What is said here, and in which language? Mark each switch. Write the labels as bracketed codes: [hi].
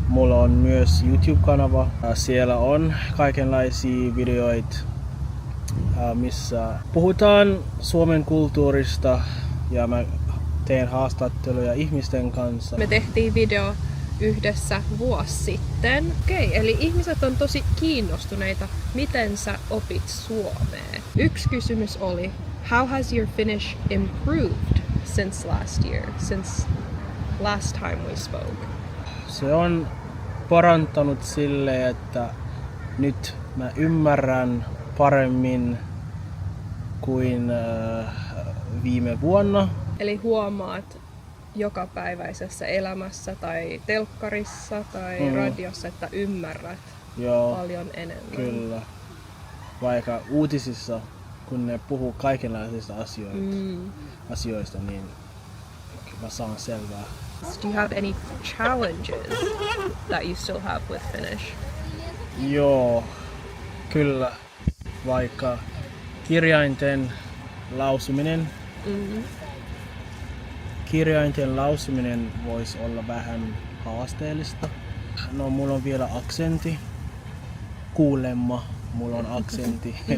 [fi] Mulla on myös YouTube-kanava. Siellä on kaikenlaisia videoita, missä puhutaan Suomen kulttuurista ja mä teen haastatteluja ihmisten kanssa. Me tehtiin video yhdessä vuosi sitten. Okei, eli ihmiset on tosi kiinnostuneita, miten sä opit suomea. Yksi kysymys oli, [en] how has your Finnish improved since last year, since last time we spoke? [fi] Se on parantanut silleen, että nyt mä ymmärrän paremmin kuin viime vuonna. Eli huomaat jokapäiväisessä elämässä tai telkkarissa tai radiossa, että ymmärrät paljon enemmän. Kyllä. Vaikka uutisissa, kun ne puhuu kaikenlaisista asioista, niin mä saan selvää. [en] Do you have any challenges that you still have with Finnish? [fi] Joo, kyllä. Vaikka kirjainten lausuminen voisi olla vähän haasteellista. No, mulla on vielä aksentti. Kuulemma, mulla on aksentti.